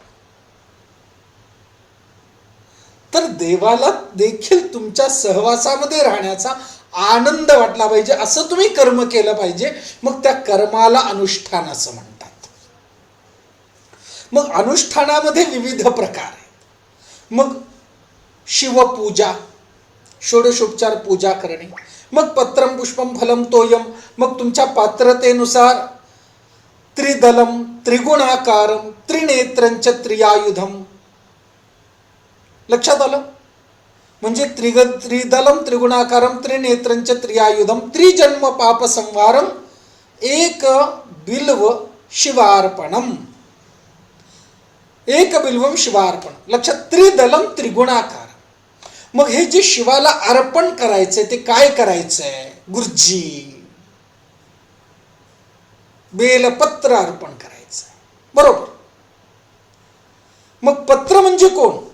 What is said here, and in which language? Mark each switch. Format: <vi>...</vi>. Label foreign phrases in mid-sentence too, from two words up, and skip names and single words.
<mr>तर देवाला देखील तुमच्या सहवासामध्ये राहण्याचा आनंद वाटला पाहिजे, असं तुम्ही कर्म केलं पाहिजे. मग त्या कर्माला अनुष्ठान असं म्हणतात. मग अनुष्ठानामध्ये विविध प्रकार आहेत. मग शिवपूजा, षोडशोपचार पूजा करणे.</mr> <sa>मग पत्रम पुष्पम फलम तोयम,</sa> <mr>मग तुमच्या पात्रतेनुसार</mr> <sa>त्रिदलम त्रिगुणाकारम त्रिनेत्रंच त्रियायुधम.</sa> <mr>लक्षात आलं?</mr> <sa>म्हणजे त्रिदलम त्रिगुणाकारम त्रिनेत्रंच त्रियायुधम त्रिजन्म पाप संवारम एक बिल्व शिवार्पणम. एक बिल्वम शिवार्पण.</sa> <mr>लक्षात,</mr> <sa>त्रिदलम त्रिगुणाकार.</sa> <mr>मग हे जे शिवाला अर्पण करायचंय ते काय करायचंय? गुरुजी बेलपत्र अर्पण करायचंय, बरोबर. मग पत्र म्हणजे कोण?</mr>